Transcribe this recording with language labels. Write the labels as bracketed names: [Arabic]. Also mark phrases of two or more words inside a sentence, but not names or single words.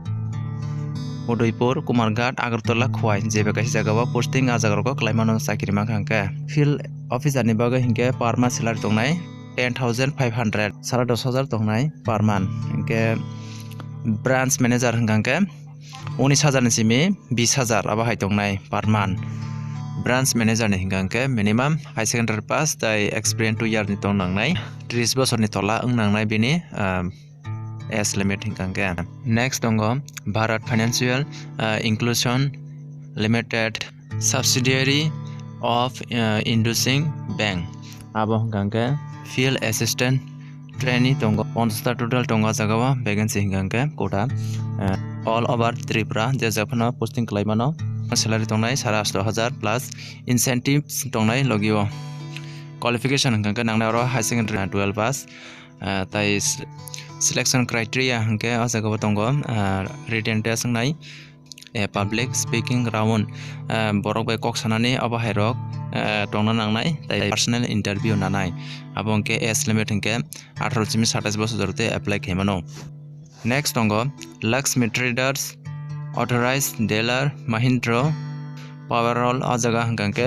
[Kok Borok] Udaipur Kumarghat Agartala Khwai jebe kaisa jagao posting ajagarko klaimano sakiri mangkangke [English] field officer [Kok Borok] ni bagai hingke [English] per month salary [Kok Borok] tongnai 10,500 10,500 tongnai [English] per month [Kok Borok] hingke [English] branch manager [Kok Borok] hingkangke 19,000 ni simi 20,000 aba hai tongnai per month [English] branch manager [Kok Borok] ni hingkangke [English] minimum high secondary pass [Kok Borok] tai experience 2 year ni tongnai 30 বছর ni tola nangnai bini [English] as limit [Kok Borok] hingkangke next tongo Bharat Financial Inclusion Limited subsidiary of Inducing Bank abo hingkangke [English] field assistant trainee [Kok Borok] tongo 50 total tongo jagao vacancy hingkangke kota [English] all over [Kok Borok] Tripura je japhano posting klaimano salary tongnai 18,000 [English] plus incentives [Kok Borok] tongnai logio qualification hingkangke nangnai aro [English] high secondary [Kok Borok] 12 pass tai [English] selection criteria [Kok Borok] hingke ajagao tongo [English] written test [Kok Borok] ngai [English] public speaking round [Kok Borok] borok bai kok sanani abo hairok tongna nangnai tai personal interview nanai abongke [English] age limit [Kok Borok] hingke 18 simi 27 বছর জরতে apply khaimano next tongo Lakshmi Traders [English] authorized dealer [Kok Borok] Mahindra Powerol ajaga hingkangke